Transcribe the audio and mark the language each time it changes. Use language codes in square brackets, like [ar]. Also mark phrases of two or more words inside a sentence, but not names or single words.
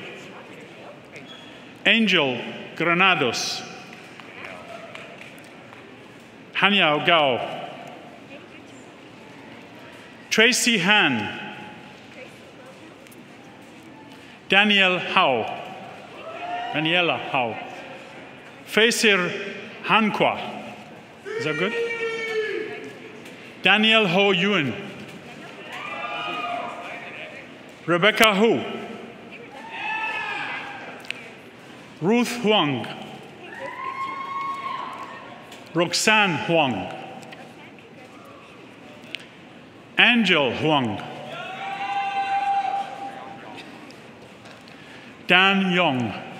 [en] Angel Granados, Hanyao Gao, Tracy Han, Daniela Hao, Faisir Hanqua, is that good? Daniel Ho Yuen, Rebecca Hu, Ruth Huang, Roxanne Huang, Angel Huang, Dan Yong,